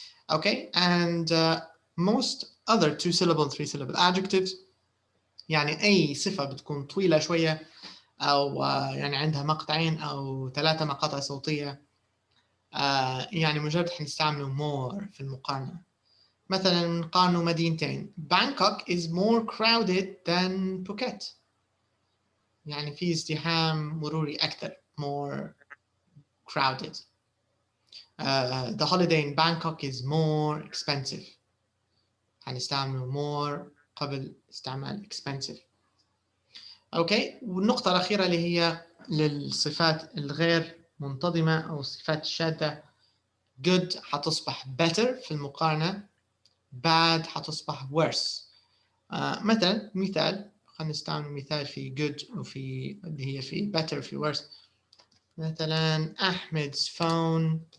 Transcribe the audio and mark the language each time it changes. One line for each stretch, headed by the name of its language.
Arabic: Okay,
English: and most other two syllable three syllable adjectives
Arabic: يعني أي صفة بتكون طويلة شوية أو يعني عندها مقطعين أو 3 مقاطع صوتية، يعني مجرد حنستعمله more في المقارنة. مثلا نقارنوا مدينتين.
English: Bangkok is more crowded than Phuket.
Arabic: يعني في ازدحام مروري أكثر.
English: more crowded. The holiday in Bangkok is more expensive.
Arabic: هنستعمل more قبل استعمال expensive. اوكي، والنقطة الأخيرة اللي هي للصفات الغير منتظمة أو الصفات الشاذة. good حتصبح better في المقارنة، bad حتصبح worse. مثلا مثال، خلينا نستعمل مثال في good وفي اللي هي في better في worse.
English: مثلا Ahmed's phone